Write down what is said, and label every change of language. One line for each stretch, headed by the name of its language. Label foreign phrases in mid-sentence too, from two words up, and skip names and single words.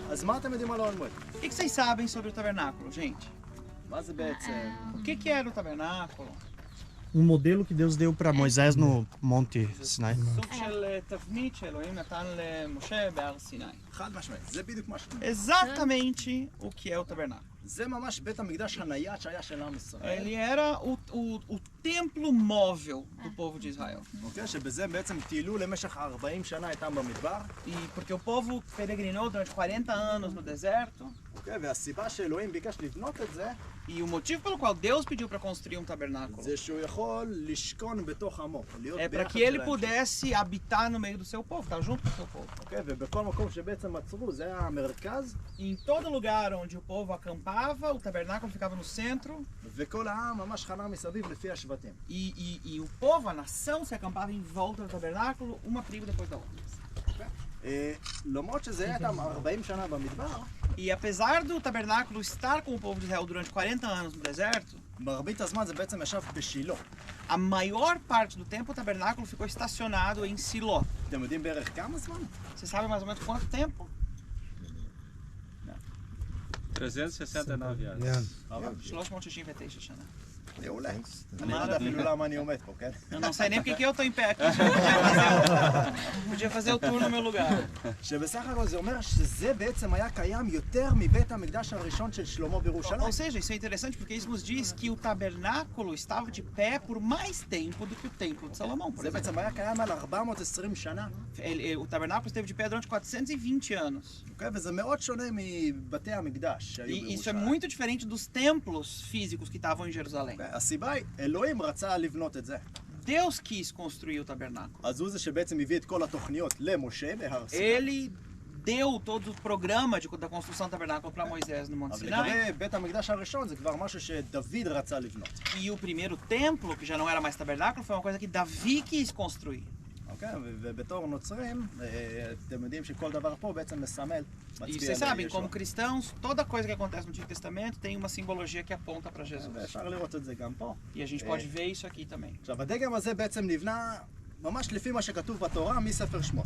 Hebrew: מה אתם יודעים על אוהל מועד?
Portuguese: O que vocês sabem sobre o tabernáculo, gente?
Hebrew: מה זה בעצם?
Portuguese: O que era o tabernáculo? modelo que Deus deu para Moisés no Monte Sinai.
Hebrew: סוג של תבנית שאלוהים נתן למשה בהר סיני. חד משמעית, זה בדיוק מה ש...
Portuguese: Exatamente o que é o tabernáculo.
Hebrew: זה ממש בית המקדש הנייד שהיה של עם ישראל.
Portuguese: Ele era o templo móvel do povo de Israel.
Hebrew: אוקיי, שבזה בעצם טיילו למשך 40 שנה איתם במדבר.
Portuguese: E porque o povo peregrinou durante 40 anos no deserto.
Hebrew: אוקיי, והסיבה שאלוהים ביקש לבנות את זה,
Portuguese: E o motivo pelo qual Deus pediu para construir um tabernáculo
Hebrew: זה שהוא יכול לשכון בתוך עמו, להיות
Portuguese: é para
Hebrew: ביחד
Portuguese: que ele
Hebrew: שלהם.
Portuguese: pudesse habitar no meio do seu povo, estar junto com o seu povo.
Hebrew: אוקיי, ובכל מקום שבעצם עצרו, זה היה המרכז,
Portuguese: E em todo lugar onde o povo acampava, o tabernáculo ficava no centro
Hebrew: וכל העם ממש חנה מסביב לפי השבטים.
Portuguese: e o povo, a nação, se acampava em volta do tabernáculo, uma tribo depois da outra.
Hebrew: למרות שזה היה איתם 40 שנה במדבר,
Portuguese: E apesar do tabernáculo estar com o povo de Israel durante 40 anos no deserto,
Hebrew: מרבית הזמן זה בעצם ישב בשילה.
Portuguese: a maior parte do tempo o tabernáculo ficou estacionado em Siló.
Hebrew: אתם יודעים בערך כמה זמן?
Portuguese: Você sabe mais ou menos quanto tempo? 369 anos.
Hebrew: 369 שנה. מעולה. אני לא יודע אפילו למה אני עומד פה, כן?
Portuguese: Eu não sei nem porque que eu tô em pé aqui. Podia fazer o tour no meu lugar.
Hebrew: שבסך הכל זה אומר שזה בעצם היה קיים יותר מבית המקדש הראשון של שלמה בירושלים.
Portuguese: Ou seja, isso é interessante porque isso nos diz que o tabernáculo estava de pé por mais tempo do que o templo de Salomão, por
Hebrew: זה
Portuguese: exemplo.
Hebrew: בעצם היה קיים על 420 שנה.
Portuguese: O tabernáculo esteve de pé durante 420 anos.
Hebrew: אוקיי? וזה מאוד שונה מבתי המקדש שהיו
Portuguese: E isso é
Hebrew: בירושלים.
Portuguese: muito diferente dos templos físicos que estavam em Jerusalém.
Hebrew: הסיבה היא, אלוהים רצה לבנות את זה.
Portuguese: Deus quis construir o tabernáculo.
Hebrew: אז הוא זה שבעצם הביא את כל התוכניות למשה בהר סיני.
Portuguese: Ele deu todo o programa da construção do tabernáculo para Moisés no Monte
Hebrew: אבל
Portuguese: Sinai.
Hebrew: לגבי בית המקדש הראשון זה כבר משהו שדוד רצה לבנות.
Portuguese: E o primeiro templo, que já não era mais tabernáculo, foi uma coisa que Davi quis construir.
Hebrew: אוקיי? ובתור נוצרים, אתם יודעים שכל דבר פה בעצם מסמל,
Portuguese: E
Hebrew: מצביע
Portuguese: vocês sabem,
Hebrew: לישוע.
Portuguese: como cristãos, toda coisa que acontece no Antigo Testamento tem uma simbologia que aponta para Jesus.
Hebrew: ואפשר לראות את זה גם פה.
Portuguese: E a gente pode ver isso aqui também.
Hebrew: עכשיו, הדגם הזה בעצם נבנה ממש לפי מה שכתוב בתורה מספר שמות.